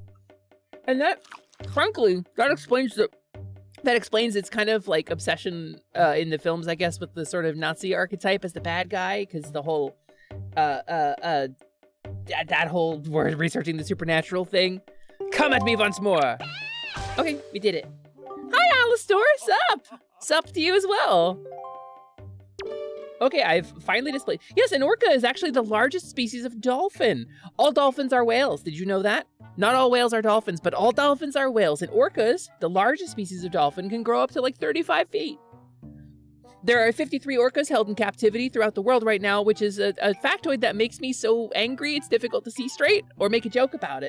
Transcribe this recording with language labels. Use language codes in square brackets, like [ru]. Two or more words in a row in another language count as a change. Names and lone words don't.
[en] And that, frankly, that explains its kind of like obsession in the films, I guess, with the sort of Nazi archetype as the bad guy, because the whole, that whole, we're researching the supernatural thing. Come at me once more! Okay, we did it. Hi, Alastor! Sup! Sup to you as well. Okay, I've finally displayed. Yes, an orca is actually the largest species of dolphin. All dolphins are whales. Did you know that? Not all whales are dolphins, but all dolphins are whales. And orcas, the largest species of dolphin, can grow up to like 35 feet. There are 53 orcas held in captivity throughout the world right now, which is a factoid that makes me so angry it's difficult to see straight or make a joke about it.